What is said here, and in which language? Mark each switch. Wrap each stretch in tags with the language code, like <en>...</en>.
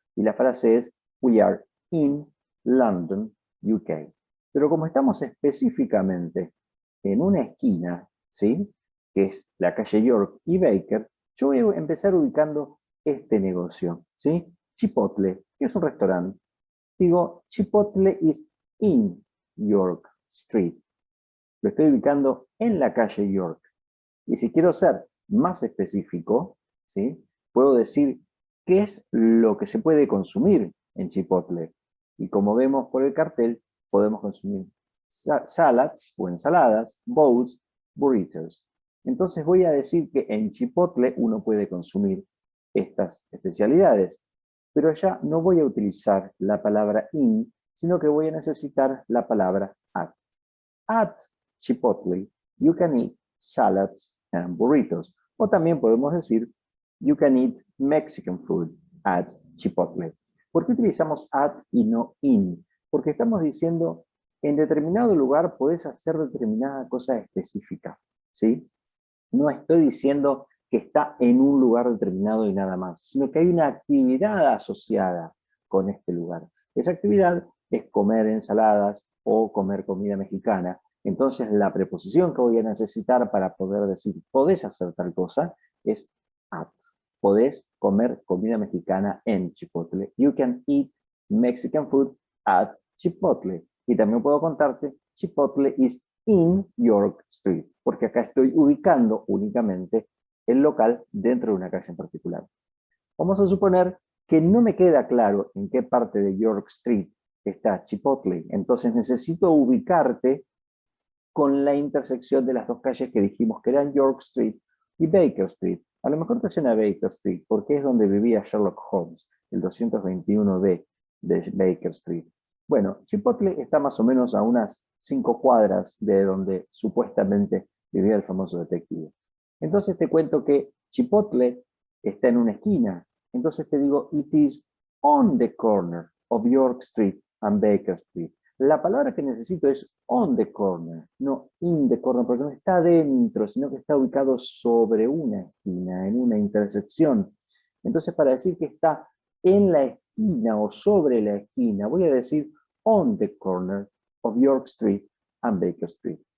<es>Y la frase es:</es> <en>We are in London, UK.</en> <es>Pero como estamos específicamente en una esquina, ¿sí? Que es la calle York y Baker, yo voy a empezar ubicando este negocio, ¿sí? Chipotle, que es un restaurante. Digo,</es> <en>Chipotle is in York Street.</en> <es>Lo estoy ubicando en la calle York. Y si quiero ser más específico, ¿sí? Puedo decir qué es lo que se puede consumir en Chipotle. Y como vemos por el cartel, podemos consumir salads o ensaladas, bowls, burritos. Entonces voy a decir que en Chipotle uno puede consumir estas especialidades. Pero ya no voy a utilizar la palabra in, sino que voy a necesitar la palabra at.</es> <en>At Chipotle, you can eat salads and burritos.</en> <es>O también podemos decir,</es> <en>you can eat Mexican food at Chipotle.</en> <es>¿Por qué utilizamos at y no in? Porque estamos diciendo, en determinado lugar podés hacer determinada cosa específica, ¿sí? No estoy diciendo que está en un lugar determinado y nada más, sino que hay una actividad asociada con este lugar. Esa actividad es comer ensaladas o comer comida mexicana. Entonces la preposición que voy a necesitar para poder decir podés hacer tal cosa es at. Podés comer comida mexicana en Chipotle.</es> <en>You can eat Mexican food at Chipotle.</en> <es>Y también puedo contarte,</es> <en>Chipotle is in York Street,</en> <es>porque acá estoy ubicando únicamente el local dentro de una calle en particular. Vamos a suponer que no me queda claro en qué parte de York Street está Chipotle, entonces necesito ubicarte con la intersección de las dos calles que dijimos que eran York Street y Baker Street. A lo mejor te suena Baker Street, porque es donde vivía Sherlock Holmes, el 221B de Baker Street. Bueno, Chipotle está más o menos a unas 5 cuadras de donde supuestamente vivía el famoso detective. Entonces te cuento que Chipotle está en una esquina. Entonces te digo,</es> <en>it is on the corner of York Street and Baker Street.</en> <es>La palabra que necesito es on the corner, no in the corner, porque no está dentro, sino que está ubicado sobre una esquina, en una intersección. Entonces, para decir que está en la esquina o sobre la esquina, voy a decir</es> <en>on the corner of York Street and Baker Street.</en>